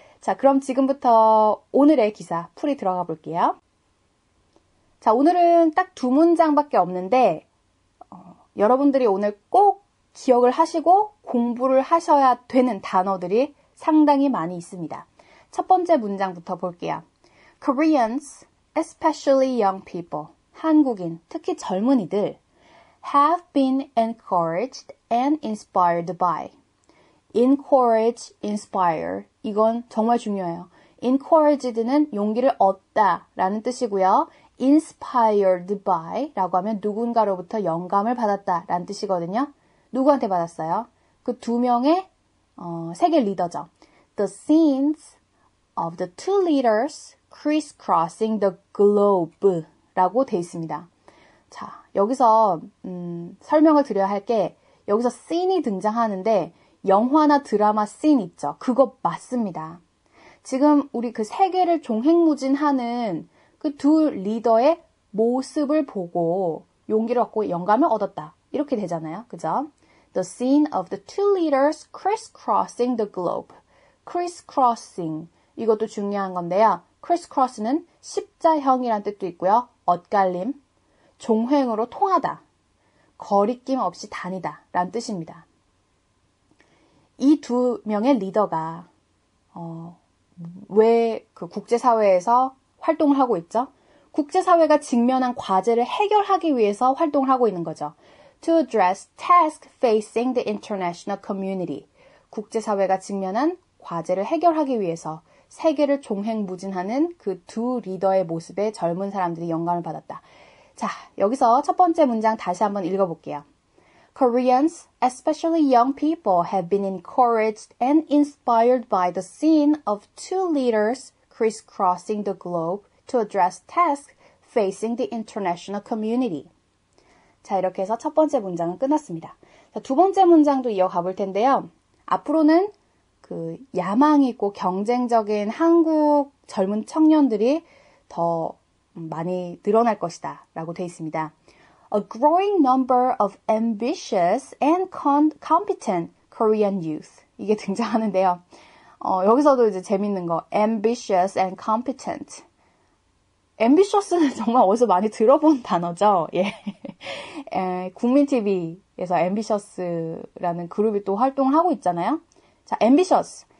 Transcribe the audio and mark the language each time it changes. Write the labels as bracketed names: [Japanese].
[Korean] 자, 그럼 지금부터 오늘의 기사 풀이 들어가 볼게요. 자, 오늘은 딱 두 문장밖에 없는데, 여러분들이 오늘 꼭 기억을 하시고 공부를 하셔야 되는 단어들이 상당히 많이 있습니다. 첫 번째 문장부터 볼게요. [English] Koreans, especially young people, [Korean] 한국인, 특히 젊은이들, [English] have been encouraged and inspired by. [Korean] encourage, inspire. 이건 정말 중요해요. encouraged는 용기를 얻다 라는 뜻이고요. inspired by 라고 하면 누군가로부터 영감을 받았다 라는 뜻이거든요. 누구한테 받았어요? 그 두 명의 세계 리더죠. [English] The scenes of the two leaders crisscrossing the globe [Korean] 라고 돼 있습니다. 자, 여기서 설명을 드려야 할 게 여기서 scene이 등장하는데 영화나 드라마 씬 있죠. 그거 맞습니다. 지금 우리 그 세계를 종횡무진하는 그 두 리더의 모습을 보고 용기를 얻고 영감을 얻었다. 이렇게 되잖아요. 그죠? [English] The scene of the two leaders crisscrossing the globe. [Korean] crisscrossing. 이것도 중요한 건데요. crisscross는 십자형이란 뜻도 있고요. 엇갈림, 종횡으로 통하다, 거리낌 없이 다니다 라는 뜻입니다. 이 두 명의 리더가 왜 그 국제사회에서 활동을 하고 있죠? 국제사회가 직면한 과제를 해결하기 위해서 활동을 하고 있는 거죠. [English] To address tasks facing the international community. [Korean] 국제사회가 직면한 과제를 해결하기 위해서 세계를 종횡무진하는 그 두 리더의 모습에 젊은 사람들이 영감을 받았다. 자, 여기서 첫 번째 문장 다시 한번 읽어볼게요. [English] Koreans, especially young people, have been encouraged and inspired by the scene of two leaders crisscrossing the globe to address tasks facing the international community. [Korean] 자, 이렇게 해서 첫 번째 문장은 끝났습니다. 자, 두 번째 문장도 이어가 볼 텐데요. 앞으로는 그 야망 있고 경쟁적인 한국 젊은 청년들이 더 많이 늘어날 것이다 라고 되어 있습니다. [English] A growing number of ambitious and competent Korean youth. [Korean] 이게 등장하는데요. 여기서도 이제 재밌는 거, ambitious and competent. ambitious는 정말 어디서 많이 들어본 단어죠. 예. 국민 TV에서 ambitious라는 그룹이 또 활동을 하고 있잖아요. 자, ambitious.